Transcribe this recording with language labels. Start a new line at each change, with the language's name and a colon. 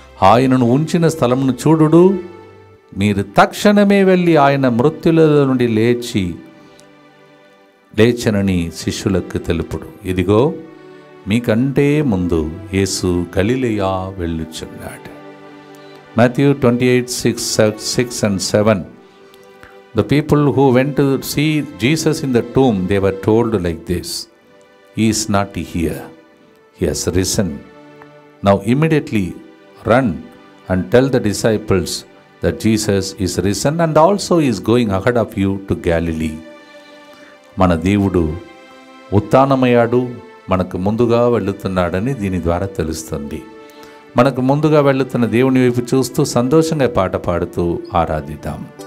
Telugu: ఆయనను ఉంచిన స్థలమును చూడుడు, మీరు తక్షణమే వెళ్ళి ఆయన మృత్యులలో నుండి లేచనని శిష్యులకు తెలుపుడు. ఇదిగో మీకంటే ముందు యేసు గలిలయ వెళ్ళుచున్నాడు.
English: Matthew 28:6-7. The people who went to see Jesus in the tomb, they were told like this: He is not here, He has risen. Now immediately run and tell the disciples that Jesus is risen and also is going ahead of you to Galilee.
Telugu: మన దేవుడు ఉత్థానమయ్యాడు, మనకు ముందుగా వెళుతున్నాడని దీని ద్వారా తెలుస్తుంది. మనకు ముందుగా వెళుతున్న దేవుని వైపు చూస్తూ సంతోషంగా పాట పాడుతూ ఆరాధిద్దాం.